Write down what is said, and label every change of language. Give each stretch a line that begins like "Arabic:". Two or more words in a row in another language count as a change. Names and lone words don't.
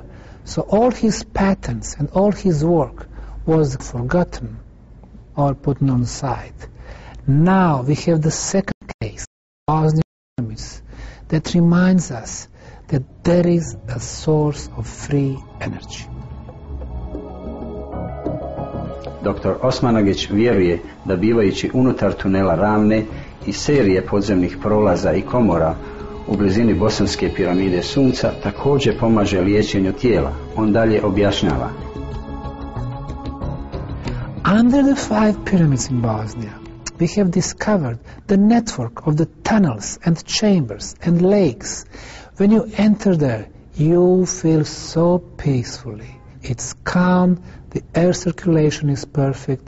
English: So all his patents and all his work was forgotten or put on the side. Now we have the second case, Bosnia Pirâmides, that reminds us that there is a source of free energy.
Bosnian: Dr. Osmanagić vjeruje da bivajući unutar tunela Ravne i serije podzemnih prolaza i komora u blizini bosanske piramide Sunca također pomaže liječenju tijela. On dalje objašnjava.
English: Under the 5 pyramids in Bosnia, we have discovered the network of the tunnels and chambers and lakes. When you enter there, you feel so peacefully. It's calm, the air circulation is perfect.